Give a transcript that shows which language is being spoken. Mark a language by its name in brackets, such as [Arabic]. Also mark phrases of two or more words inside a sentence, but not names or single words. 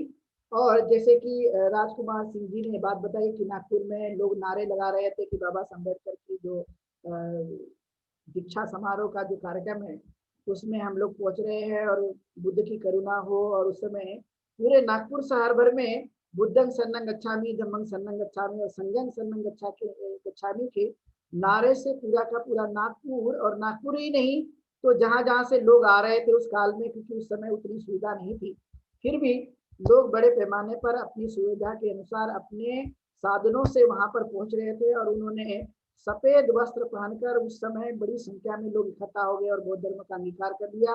[Hindi] और जैसे कि राजकुमार सिंह जी ने बात बताई कि नागपुर में लोग नारे लगा रहे थे कि बाबा साहब अम्बेडकर की जो दीक्षा समारोह का जो कार्यक्रम है उसमें हम लोग पहुंच रहे हैं और बुद्ध की करुणा हो। और उस समय पूरे नागपुर शहर भर में [Pali] बुद्धं शरणं गच्छामि, धम्मं शरणं गच्छामि [Hindi] और [Pali] संघं शरणं गच्छामि [Hindi] के नारे से पूरा का पूरा नागपुर, और नागपुर ही नहीं तो जहां जहां से लोग आ रहे थे उस काल में, क्योंकि उस समय उतनी सुविधा नहीं थी, फिर भी लोग बड़े पैमाने पर अपनी सुविधा के अनुसार अपने साधनों से वहां पर पहुंच रहे थे। और उन्होंने सफेद वस्त्र पहनकर उस समय बड़ी संख्या में लोग इकट्ठा हो गए और बौद्ध धर्म का अंगीकार कर दिया।